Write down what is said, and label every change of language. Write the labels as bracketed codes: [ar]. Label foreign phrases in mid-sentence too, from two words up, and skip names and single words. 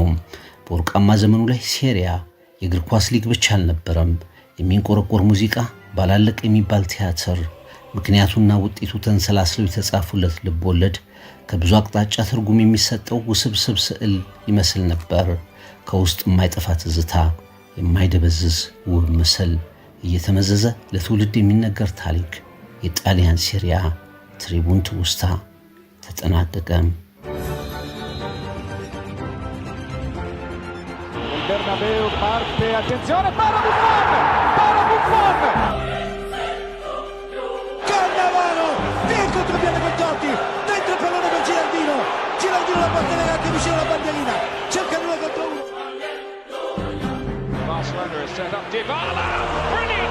[am] በወርቃማ ዘመኑ ላይ ሴሪያ የእግር ኳስ ሊግ ብቻ አልነበረም። የሚንቆረቆር ሙዚቃ፣ ባላለቅ የሚባል ቲያትር፣ ምክንያቱና ውጤቱ ተንሰላስለው የተጻፉለት ልብ ወለድ፣ ከብዙ አቅጣጫ ትርጉም የሚሰጠው ውስብስብ ስዕል ይመስል ነበር። ከውስጥ የማይጠፋ ትዝታ፣ የማይደበዝዝ ውብ ምስል፣ እየተመዘዘ ለትውልድ የሚነገር ታሪክ። የጣሊያን ሴሪያ ትሪቡን ትውስታ ተጠናቀቀ። [it] Bernabeu parte, attenzione, para Buffon! Cannavaro, via il contropiede con Totti, dentro il pallone per Giraldino la porta anche vicino alla bandierina, cerca 2 contro 1. [en] Barcelona has set up Dybala.